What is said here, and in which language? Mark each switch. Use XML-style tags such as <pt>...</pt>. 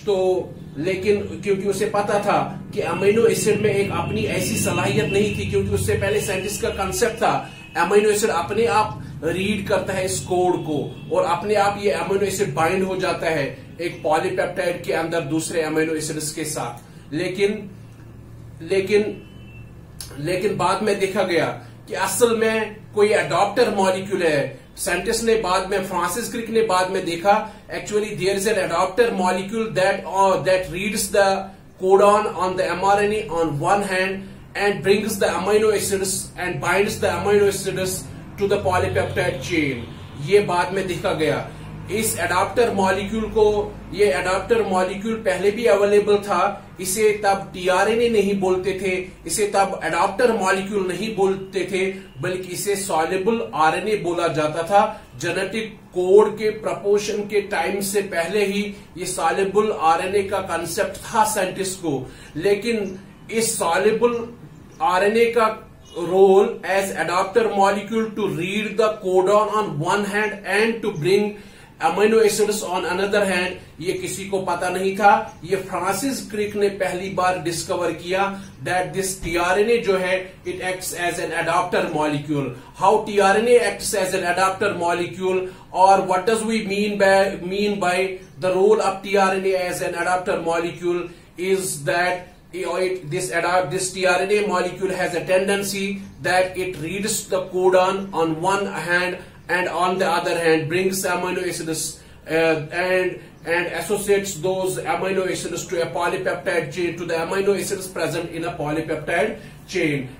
<hi>तो लेकिन क्योंकि उसे पता था कि अमीनो एसिड में एक अपनी ऐसी सलाहियत नहीं थी, क्योंकि उससे पहले साइंटिस्ट का कंसेप्ट था अमीनो एसिड अपने आप रीड करता है इस कोड को और अपने आप ये अमीनो एसिड बाइंड हो जाता है एक पॉलीपेप्टाइड के अंदर दूसरे अमीनो एसिड्स के साथ. लेकिन बाद में देखा गया कि असल में कोई अडॉप्टर मॉलिक्यूल है. साइंटिस्ट ने बाद में, फ्रांसिस क्रिक ने बाद में देखा</hi> <en>Actually there is an adaptor molecule that reads the codon on the mRNA on one hand and brings the amino acids and binds the amino acids to the polypeptide chain.</en> <hi>ये बाद में देखा गया. इस एडाप्टर मॉलिक्यूल को, ये adapter molecule पहले भी अवेलेबल था, इसे तब टीआरएनए नहीं बोलते थे, इसे तब एडाप्टर मॉलिक्यूल नहीं बोलते थे, बल्कि इसे सॉल्युबल आरएनए बोला जाता था. जेनेटिक कोड के प्रपोर्शन के टाइम से पहले ही ये सॉल्युबल आरएनए का कंसेप्ट था साइंटिस्ट को. लेकिन इस सॉल्युबल आरएनए का</hi> <en>role as adapter molecule to read the codon on one hand and to bring amino acids on another hand,</en> <hi>ये किसी को पता नहीं था. ये फ्रांसिस क्रिक ने पहली बार डिस्कवर किया</hi> <en>that this tRNA</en> <hi>जो है</hi> <en>it acts as an adapter molecule. How tRNA acts as an adapter molecule, or what does we mean by the role of tRNA as an adapter molecule, is that this tRNA molecule has a tendency that it reads the codon on one hand and on the other hand brings amino acids and associates those amino acids to a polypeptide chain, to the amino acids present in a polypeptide chain.</en>